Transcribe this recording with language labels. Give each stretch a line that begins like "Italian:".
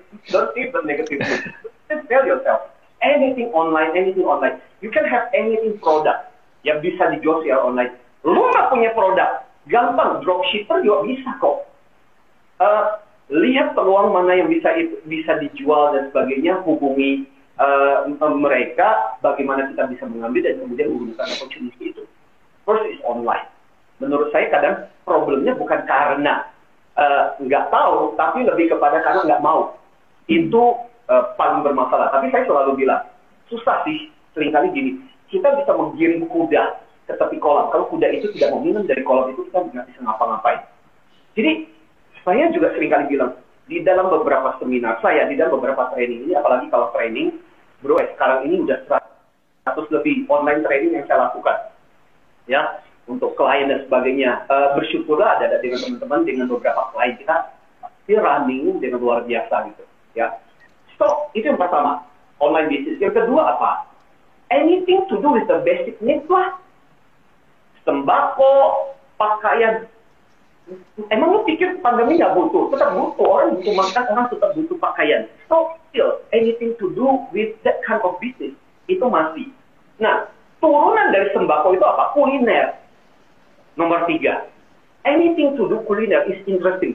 English: Don't think the negative. Just tell yourself, anything online. You can have anything product
Indonesian: yang bisa dijual secara online. Lu nggak punya produk, gampang, dropshipper juga bisa kok. Lihat peluang mana yang bisa dijual dan sebagainya, hubungi mereka, bagaimana kita bisa mengambil dan kemudian menggunakan opportunity itu.
English: First is online.
Indonesian: Menurut saya kadang problemnya bukan karena nggak tahu, tapi lebih kepada karena nggak mau. Itu paling bermasalah. Tapi saya selalu bilang, susah sih, seringkali gini, kita bisa menggiring kuda ke tepi kolam. Kalau kuda itu tidak mau minum dari kolam itu, kita nggak bisa ngapa-ngapain. Jadi, saya juga seringkali bilang, di dalam beberapa seminar saya, di dalam beberapa training ini, apalagi kalau training, bro, sekarang ini udah 100 lebih online training yang saya lakukan. Ya, untuk klien dan sebagainya. Bersyukurlah ada dengan teman-teman, dengan beberapa klien kita
English: still running
Indonesian: dengan luar biasa gitu. Ya, so itu yang pertama, online business. Yang kedua apa?
English: Anything to do with the basic needs lah.
Indonesian: Sembako, pakaian. Emang lu pikir pandemi nggak butuh? Tetap butuh, orang butuh makan, orang tetap butuh pakaian.
English: So still anything to do with that kind of business
Indonesian: itu masih. Nah, turunan dari sembako itu apa? Kuliner. Nomor 3,
English: anything to do kuliner is interesting.